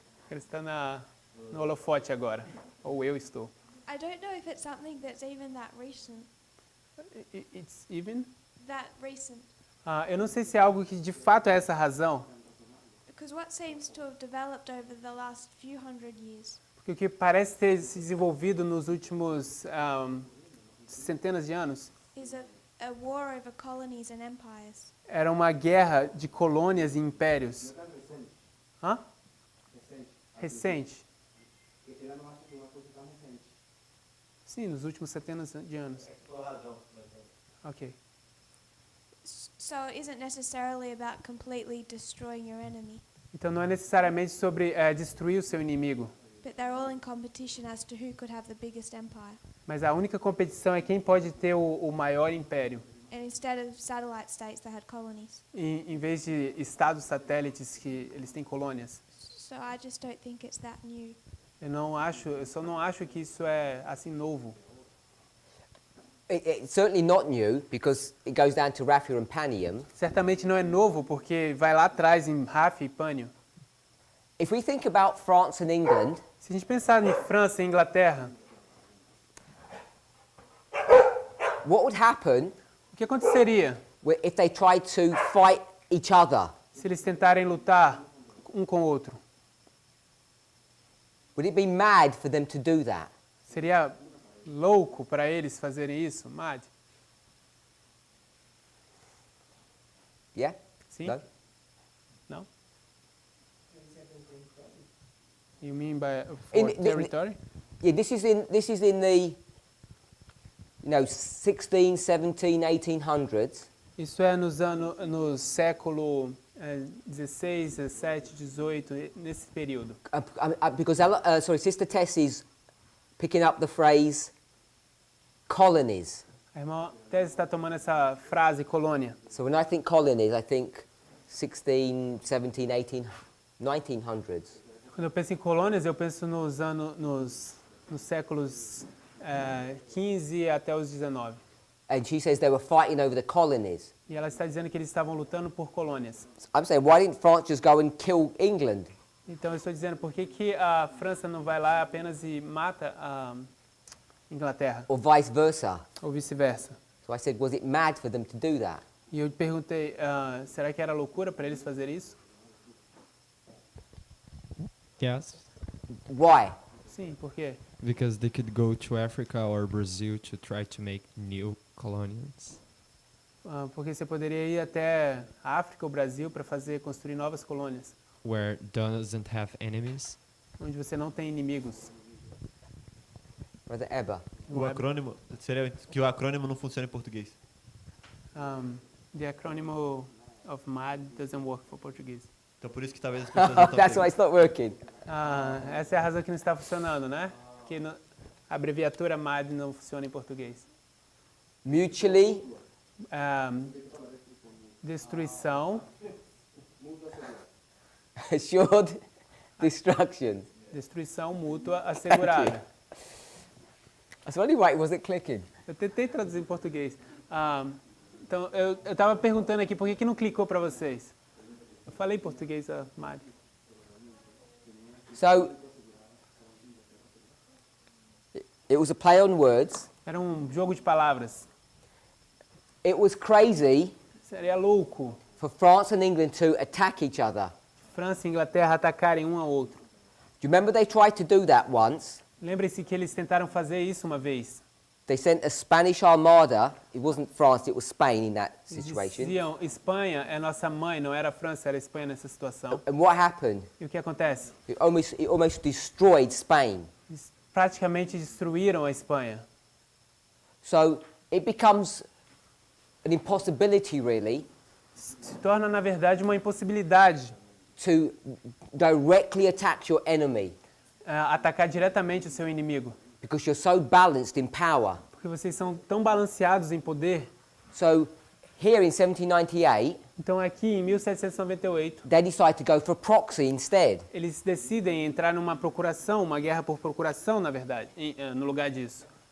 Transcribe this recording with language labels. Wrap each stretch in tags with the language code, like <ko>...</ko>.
<pt>Ele está no holofote agora. Ou eu estou.</pt> <en>I don't know if it's something that's even that recent. It's even? That recent.</en> <pt>Eu não sei se é algo que de fato é essa razão.</pt> <en>Because what seems to have developed over the last few hundred years</en> <pt>Porque o que parece ter se desenvolvido nos últimos centenas de anos</pt> <en>is a war over colonies and empires.</en> <pt>era uma guerra de colônias e impérios. Hã? Recente. Sim, nos últimos centenas de anos. Ok.</pt> <en>So it isn't necessarily about completely destroying your enemy,</en> <pt>Então não é necessariamente sobre destruir o seu inimigo,</pt> <en>but they're all in competition as to who could have the biggest empire.</en> <pt>mas a única competição é quem pode ter o maior império.</pt> <en>And instead of satellite states, they had colonies.</en> <pt>Em vez de estados satélites que eles têm colônias.</pt> <en>So I just don't think it's that new.</en> <pt>Eu só não acho que isso é assim novo.</pt> <en>It's certainly not new because it goes down to Raphia and Panium.</en> <pt>Certamente não é novo porque vai lá atrás em Rafa e Panium.</pt> <en>If we think about France and England,</en> <pt>Se a gente pensar em França e Inglaterra,</pt> <en>what would happen</en> <pt>o que aconteceria</pt> <en>if they tried to fight each other?</en> <pt>se eles tentarem lutar um com o outro?</pt> <en>Would it be mad for them to do that?</en> <pt>Seria louco para eles fazerem isso, Mad?</pt> <en>Yeah?</en> <pt>Sim?</pt> <en>No?</en> <pt>Não?</pt> <en>You mean by In- for territory? Yeah, this is in the 16, 17, 1800s.</en> <pt>Isso é no século 16, 17, 18, nesse período.</pt> <en>Because Sister Tess is picking up the phrase colonies.</en> <pt>A irmã Tese está tomando essa frase colônia.</pt> <en>So when I think colonies, I think 16, 17, 18, 1900s.</en> <pt>Quando eu penso em colônias, eu penso nos séculos 15 até os 19.</pt> <en>And she says they were fighting over the colonies.</en> <pt>E ela está dizendo que eles estavam lutando por colônias.</pt> <en>I'm saying, why didn't France just go and kill England?</en> <pt>Então eu estou dizendo, por que a França não vai lá apenas e mata Inglaterra,</pt> <en>or vice versa.</en> <pt>ou vice-versa.</pt> <en>So I said, was it mad for them to do that?</en> <pt>E eu perguntei, será que era loucura para eles fazerem isso?</pt> <en>Yes, Why?</en> <pt>Sim, por quê?</pt> <en>because they could go to Africa or Brazil to try to make new colonies.</en> <pt>Porque você poderia ir até a África ou Brasil para construir novas colônias,</pt> <en>Where doesn't have enemies.</en> <pt>onde você não tem inimigos.</pt> <en>Brother Ebba.</en> <pt>O acrônimo, seria que o acrônimo não funciona em português.</pt> <en>The acronym of MAD doesn't work for Portuguese.</en> <pt>Então por isso que talvez as pessoas não estão</pt> <en>That's why it's not working.</en> <pt>Essa é a razão que não está funcionando, né? Que a abreviatura MAD não funciona em português.</pt> <en>Mutually</en> <pt>Destruição,</pt> <en>assured destruction.</en> <pt>destruição mútua assegurada.</pt> <en>That's the only way it wasn't clicking.</en> <pt>Eu tentei traduzir em português. Então, eu estava perguntando aqui por que não clicou para vocês. Eu falei em português, MAD.</pt> <en>So it was a play on words.</en> <pt>Era um jogo de palavras.</pt> <en>It was crazy</en> <pt>Seria louco</pt> <en>for France and England to attack each other.</en> <pt>França e Inglaterra atacarem um ao outro.</pt> <en>Do you remember they tried to do that once?</en> <pt>Lembre-se que eles tentaram fazer isso uma vez.</pt> <en>They sent a Spanish armada. It wasn't France, it was Spain in that</en> <pt>Eles</pt> <en>situation.</en> <pt>diziam, Espanha é nossa mãe, não era a França, era a Espanha nessa situação.</pt> <en>And what happened?</en> <pt>E o que acontece?</pt> <en>It almost destroyed Spain.</en> <pt>Eles praticamente destruíram a Espanha.</pt> <en>So it becomes an impossibility, really,</en> <pt>Se torna, na verdade, uma impossibilidade</pt> <en>to directly attack your enemy</en> <pt>atacar diretamente o seu inimigo.</pt> <en>because you're so balanced in power.</en> <pt>Porque vocês são tão balanceados em poder.</pt> <en>So here in 1798,</en> <pt>Então, aqui em 1798,</pt> <en>they decide to go for proxy instead.</en> <pt>eles decidem entrar numa procuração, uma guerra por procuração, na verdade, no lugar disso.</pt>